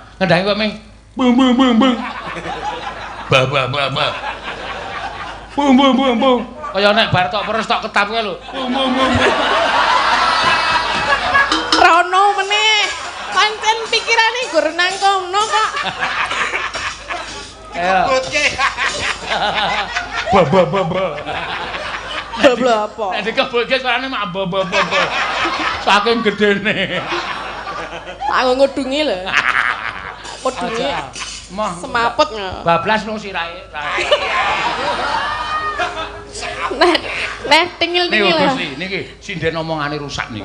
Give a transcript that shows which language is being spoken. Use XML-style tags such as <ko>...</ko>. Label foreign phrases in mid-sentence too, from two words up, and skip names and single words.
<jv>Ngendhangi kok ming bung bung bung bung. Ba ba ba ba. Bung bung bung bung. Kaya nek bar tok peres tok ketap kae lho. Bung bung bung. Rono meneh. Pancen pikirane gur nang kono kok. Ayo. Ba ba ba ba. Babla apa? Nek dikebulke suarane mak ba ba ba ba. Saking gedene. Aku ngudungi lho. Kudungi. Mah Semaput nggak? bablas no sirahe. Nah, tingil-tingil Niki lah. Gusti, niki sinden omongane rusak niki.</jv>